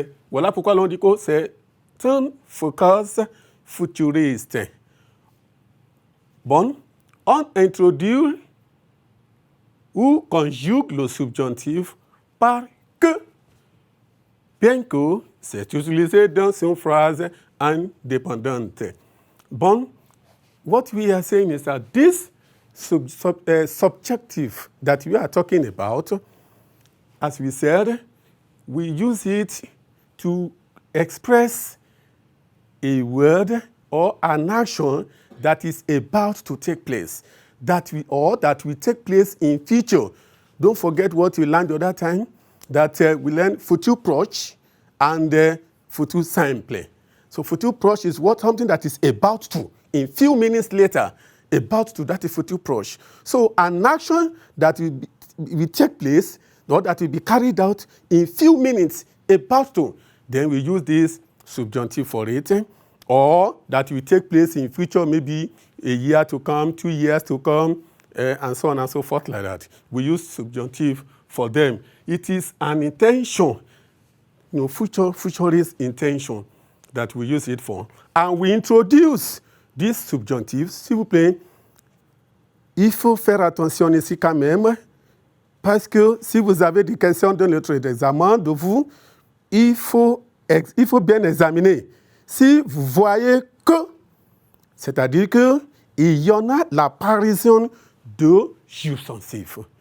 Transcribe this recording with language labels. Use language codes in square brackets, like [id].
[fr] Voilà pourquoi l'on dit que c'est un focus futuriste. Bon, on introduit ou conjugue le subjonctif par que, bien que c'est utilisé dans une phrase indépendante. [en] Bon, what we are saying is that this subjective that we are talking about, as we said, we use it to express a word or an action that is about to take place, that will take place in future. Don't forget what we learned the other time, that we learned futur proche and futur simple. So futur proche is something that is about to, in few minutes later, about to, that is futur proche. So an action that will take place, or that will be carried out in few minutes, about to, then we use this subjunctive for it, or that will take place in future, maybe a year to come, 2 years to come, and so on and so forth like that. We use subjunctive for them. It is an intention, futurist intention that we use it for. And we introduce this subjunctive, s'il vous plaît. [fr] Il faut faire attention ici quand même, parce que si vous avez des questions dans notre examen de vous, il faut bien examiner. Si vous voyez que, c'est-à-dire qu'il y en a l'apparition de subjonctif.